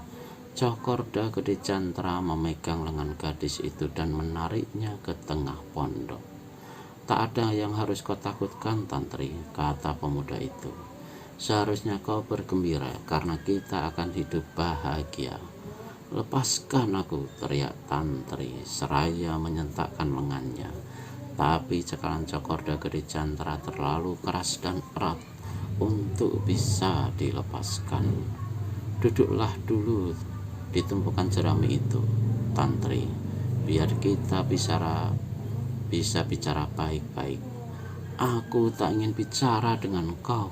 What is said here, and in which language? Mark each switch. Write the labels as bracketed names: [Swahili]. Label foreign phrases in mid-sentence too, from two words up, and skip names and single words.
[Indonesian] Cokorda Gede Cantra memegang lengan gadis itu dan menariknya ke tengah pondok. Tak ada yang harus kau takutkan, Tantri, kata pemuda itu. Seharusnya kau bergembira karena kita akan hidup bahagia. Lepaskan aku, teriak Tantri seraya menyentakkan lengannya. Tapi cekalan Cokorda Gede Cantra terlalu keras dan erat untuk bisa dilepaskan. Duduklah dulu di tumpukan jerami itu, Tantri, biar kita bisa bicara baik-baik. Aku tak ingin bicara dengan kau.